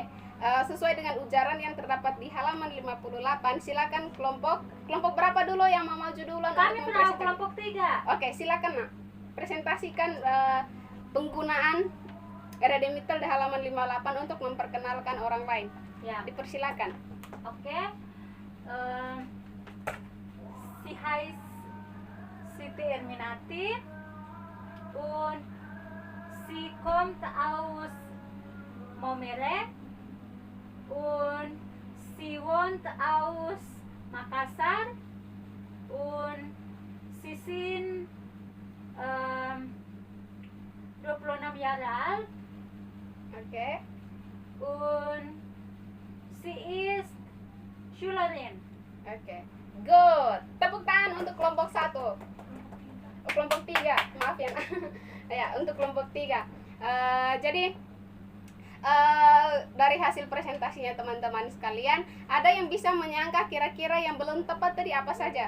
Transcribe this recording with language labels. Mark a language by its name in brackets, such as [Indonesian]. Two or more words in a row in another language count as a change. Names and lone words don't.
[Indonesian] Sesuai dengan ujaran yang terdapat di halaman 58, silakan kelompok berapa dulu yang mau maju duluan Kami, untuk Frau, mempresentasikan? kelompok 3. Oke, silakan nak presentasikan penggunaan Eredimittel di halaman 58 untuk memperkenalkan orang lain. Ya. Dipersilakan. Oke. [German] Sie heißt Siti Erminati und sie kommt aus Momere und sie wohnt aus Makassar und sie sind 26 Jahre alt [Indonesian] Oke. [German] und sie ist Schülerin. [Indonesian] Oke. Good. Tepuk tangan untuk kelompok 1. Kelompok 3. Maaf ya. Ya, untuk kelompok 3. Jadi dari hasil presentasinya teman-teman sekalian, ada yang bisa menyangka kira-kira yang belum tepat tadi apa saja?